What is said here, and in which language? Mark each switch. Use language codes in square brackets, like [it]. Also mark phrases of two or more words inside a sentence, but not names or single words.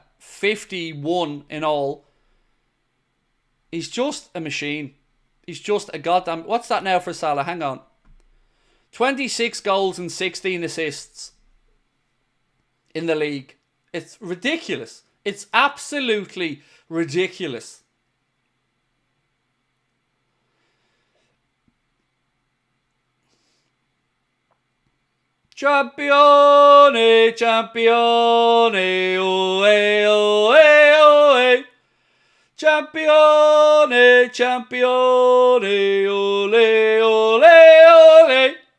[en] 51 in all. He's just a machine. He's just a goddamn... What's that now for Salah? Hang on. 26 goals and 16 assists in the league. It's ridiculous. It's absolutely ridiculous. [es] Champione, champione, oe, oe, oe. Champione, champione, ole, ole, ole.